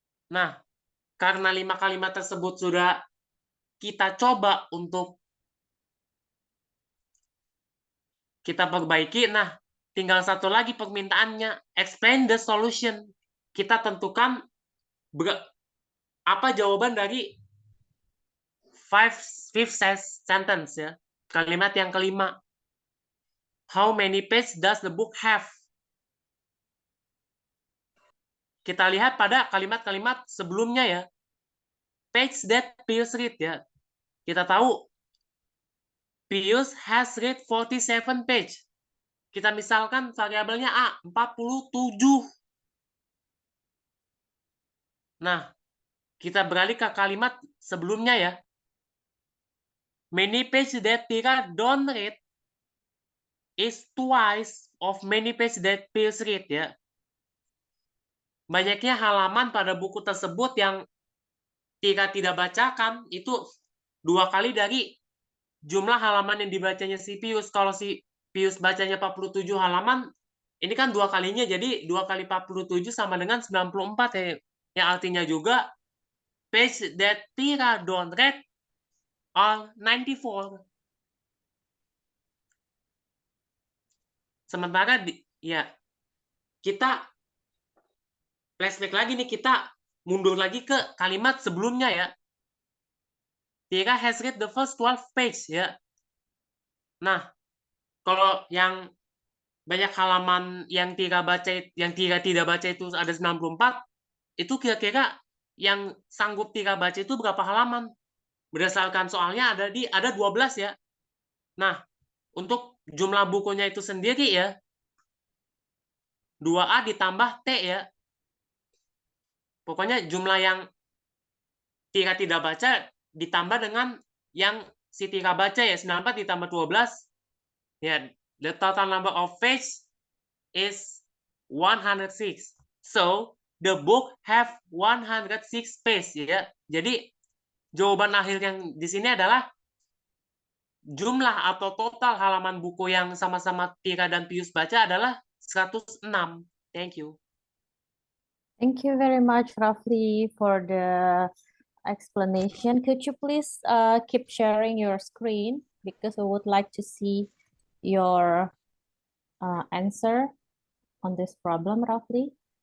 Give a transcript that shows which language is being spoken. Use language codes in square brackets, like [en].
[id] Nah, karena 5 kalimat tersebut sudah kita coba untuk kita perbaiki, nah tinggal satu lagi permintaannya, [en] explain the solution. [id] Kita tentukan apa jawaban dari [en] fifth sentence [id] ya. Kalimat yang kelima. [en] How many pages does the book have? [id] Kita lihat pada kalimat-kalimat sebelumnya ya. [en] Page that Pius read ya. [id] Kita tahu [en] Pius has read 47 page. [id] Kita misalkan variabelnya A, 47. Nah, kita beralih ke kalimat sebelumnya ya. [en] Many page that Tira don't read is twice of many page that Pius read ya. [id] Banyaknya halaman pada buku tersebut yang Tira tidak bacakan itu 2 kali dari jumlah halaman yang dibacanya si Pius. Kalau si Pius bacanya 47 halaman, ini kan 2 kalinya, jadi 2 kali 47 sama dengan 94 ya. Yang artinya juga [en] page that Tira don't read are 94. [id] Sementara ya kita flashback lagi nih, kita mundur lagi ke kalimat sebelumnya ya. [en] Tira has read the first 12 page ya. [id] Nah, kalau yang banyak halaman yang Tira baca, yang Tira tidak baca itu ada 94, itu kira-kira yang sanggup Tira baca itu berapa halaman? Berdasarkan soalnya ada 12 ya. Nah, untuk jumlah bukunya itu sendiri ya, 2A ditambah T ya. Pokoknya jumlah yang Tira tidak baca ditambah dengan yang si Tira baca ya, 94 ditambah 12. [en] Ya, the total number of pages is 106. So, the book have 106 pages ya. [id] Jadi, jawaban akhir yang di sini adalah jumlah atau total halaman buku yang sama-sama Tira dan Pius baca adalah 106. [en] Thank you. Thank you very much, Rafli, for the explanation. Could you please keep sharing your screen because we would like to see your answer on this problem, Rafli.